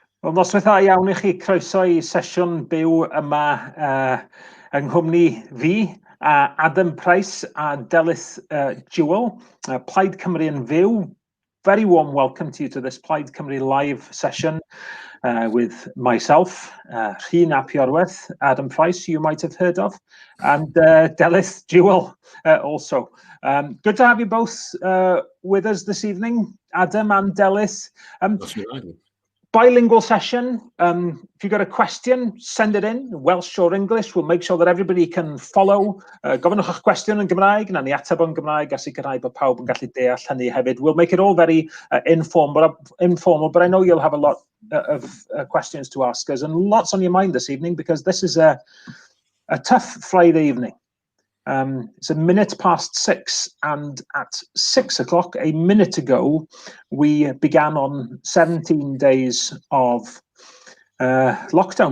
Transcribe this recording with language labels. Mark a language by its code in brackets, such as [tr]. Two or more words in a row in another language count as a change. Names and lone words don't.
[cy] Wel, noswaithau iawn I chi, croeso I sesiwn byw yma yng nghwmni fi, Adam Price a Delith Jewel, Plaid Cymru yn fyw. [en] Very warm welcome to you to this Plaid Cymru live session with myself, Rhun ap Iorwerth, Adam Price, who you might have heard of, and Delith Jewel also. Good to have you both with us this evening, Adam and Delith. Bilingual session. If you've got a question, send it in, Welsh or English. We'll make sure that everybody can follow. [cy] Gofynnwch eich cwestiwn yn Gymraeg, na ni ateb yn Gymraeg, a sicrhau bod pawb yn gallu deall hynny hefyd. [en] We'll make it all very informal, but I know you'll have a lot of questions to ask us and lots on your mind this evening, because this is a tough Friday evening. It's 6:01, and at 6 o'clock, a minute ago, we began on 17 days of lockdown.